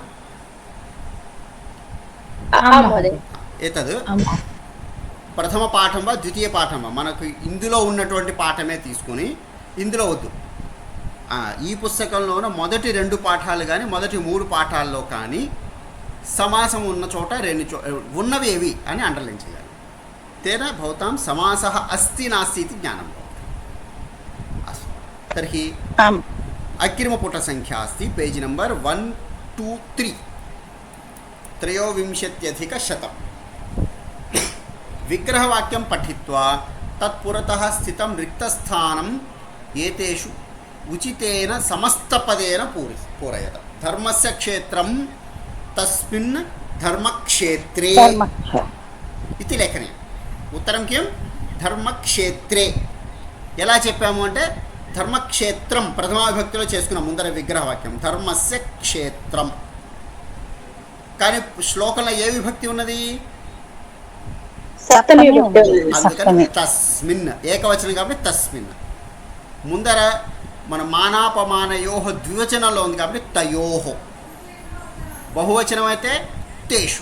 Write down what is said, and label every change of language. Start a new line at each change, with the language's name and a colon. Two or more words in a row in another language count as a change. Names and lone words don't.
Sanskrit: आं महोदय। एतद् आम्।
Telugu: ప్రథమ పాఠం వా ద్వితీయ పాఠం వా మనకు ఇందులో ఉన్నటువంటి పాఠమే తీసుకొని, ఇందులో వద్దు, ఈ పుస్తకంలోన మొదటి 2 పాఠాలు కానీ మొదటి 3 పాఠాల్లో కానీ సమాసం ఉన్న చోట ఉన్నవి ఏవి అని అండర్లైన్ చేయాలి.
Sanskrit: తేన భవతాం సమాసः अस्ति नास्ति इति ज्ञानं भवति. अस्तु, तर्हि आम्. अग्रिमपुटसङ्ख्या अस्ति
English: page number
Sanskrit: 123, 23 विग्रहवाक्यं पठित्वा तत्पुरतः स्थितं रिक्तस्थानं एतेषु उचितेन समस्तपदेन पूरयत. धर्मस्य क्षेत्रं तस्मिन् धर्मक्षेत्रे इति लेखनीयम्. उत्तरं किं? धर्मक्षेत्रे.
Telugu: ఎలా చెప్పాము అంటే ధర్మక్షేత్రం ప్రథమా విభక్తిలో చేసుకున్నాం ముందర విగ్రహవాక్యం,
Sanskrit: ధర్మస్య క్షేత్రం.
Telugu: కానీ శ్లోకంలో ఏ విభక్తి ఉన్నది? సప్తమి విభక్తి ఉంది. అందుకని తస్మిన్, ఏకవచనం కాబట్టి తస్మిన్. ముందర మన మానాపమానయోహ ద్వివచనంలో ఉంది కాబట్టి తయోహో, బహువచనం అయితే తేషు.